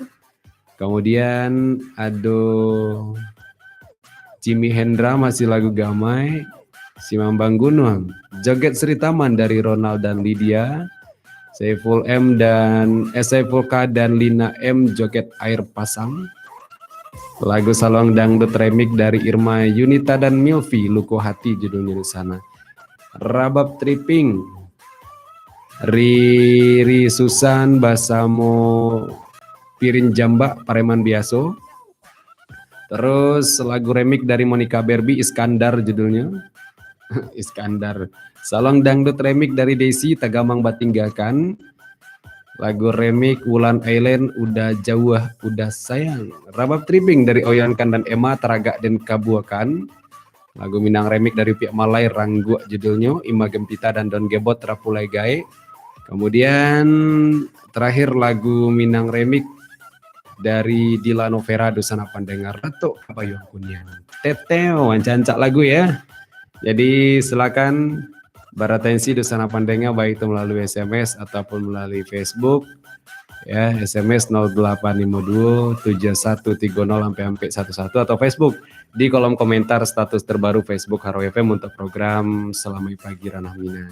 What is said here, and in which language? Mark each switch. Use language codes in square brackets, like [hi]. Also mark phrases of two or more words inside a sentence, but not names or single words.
[id] Kemudian ada Jimmy Hendra, masih lagu Gamai. Simambang Gunung, Joget Sri Taman dari Ronald dan Lydia. Saiful K dan Lina M, Joget Air Pasang. Lagu Saluang Dangdut Remix dari Irma Yunita dan Milvi, Luko Hati judulnya di sana. Rabab Tripping, Riri Susan Basamo Pirin Jambak Pareman Biaso. Terus lagu remix dari Monica Barbie, Iskandar judulnya. Iskandar. Saluang Dangdut remix dari Desi Tagamang Batinggakan. Lagu remix Wulan Island, Udah Jauh Udah Sayang. Rabab Tripping dari Oyankan dan Emma, Teragak dan Kabuakan. Lagu Minang remix dari Pihak Malai, Ranggu judulnya. Ima Gempita dan Don Gebot, Rapulai Gae. Kemudian terakhir lagu Minang remix dari Dila Novera, Dusana Pandengar, Ratu Kapayung Kunian. Teteo, cancak lagu ya. Jadi silakan beratensi Dusana Pandengar baik itu melalui SMS ataupun melalui Facebook Ya, SMS 0852 7130 sampai 11 atau Facebook di kolom komentar status terbaru Facebook Haro FM untuk program Selamai Pagi Ranah Minang.